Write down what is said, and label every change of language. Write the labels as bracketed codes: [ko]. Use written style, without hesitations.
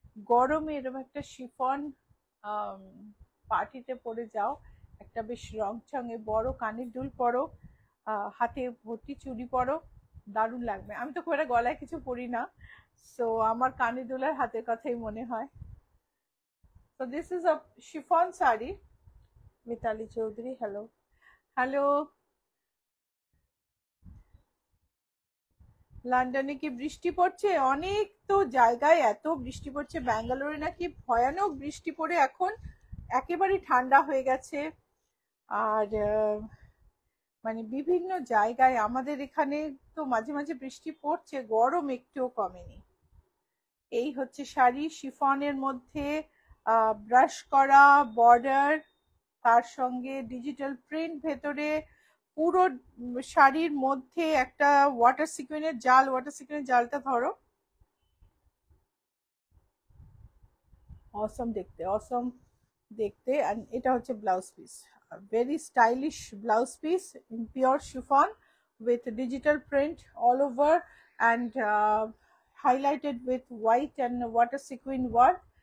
[bn] গরমে এরকম একটা শিফন পার্টিতে পরে যাও, একটা বেশ রংচঙে বড় কানের দুল পরো, হাতে ভর্তি চুড়ি পরো, দারুণ লাগবে। আমি তো খুব একটা গলায় কিছু পরি না, সো আমার কানের দুলের হাতের কথাই মনে হয়। [en] So this is a chiffon sari. [bn] Mitali Chowdhury, hello. Hello. লন্ডনে কি বৃষ্টি পড়ছে? অনেক তো জায়গায় এত বৃষ্টি পড়ছে, ব্যাঙ্গালোরে নাকি ভয়ানক বৃষ্টি পড়ে এখন একেবারে ঠান্ডা হয়ে গেছে। আর মানে বিভিন্ন জায়গায়, আমাদের এখানে তো মাঝে মাঝে বৃষ্টি পড়ছে, গরম একটুও কমেনি। এই হচ্ছে শাড়ি, শিফনের মধ্যে ব্রাশ করা বর্ডার, তার সঙ্গে ডিজিটাল প্রিন্ট ভেতরে, পুরো শাড়ির মধ্যে একটা ওয়াটার সিকুইনের জাল, ওয়াটার সিকুইনের জালটা ধরো, অসম দেখতে, অসম দেখতে। [en] and [bn] এটা হচ্ছে [en] Blouse piece, very stylish blouse piece in pure chiffon with digital print all over and highlighted with white and water sequin work.